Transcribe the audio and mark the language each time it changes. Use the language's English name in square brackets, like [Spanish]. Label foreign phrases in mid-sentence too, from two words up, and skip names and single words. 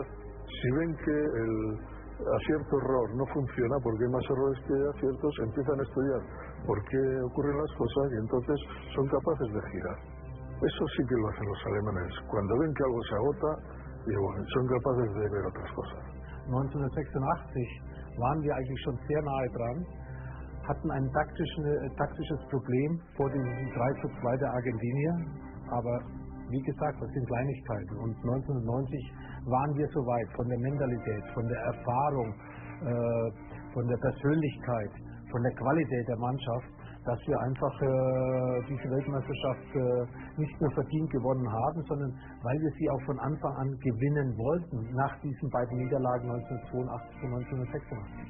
[Spanish] Si ven que el acierto-error no funciona, porque hay más errores que aciertos, empiezan a estudiar por qué ocurren las cosas y entonces son capaces de girar. Eso sí que lo hacen los alemanes. Cuando ven que algo se agota, son capaces de ver otras cosas. [German] 1986 waren wir eigentlich schon sehr nahe dran, hatten ein taktisches Problem vor dem 3:2 der Argentinier, aber wie gesagt, das sind Kleinigkeiten. Und 1990 waren wir so weit von der Mentalität, von der Erfahrung, von der Persönlichkeit, von der Qualität der Mannschaft, dass wir einfach diese Weltmeisterschaft nicht nur verdient gewonnen haben, sondern weil wir sie auch von Anfang an gewinnen wollten, nach diesen beiden Niederlagen 1982 und 1986.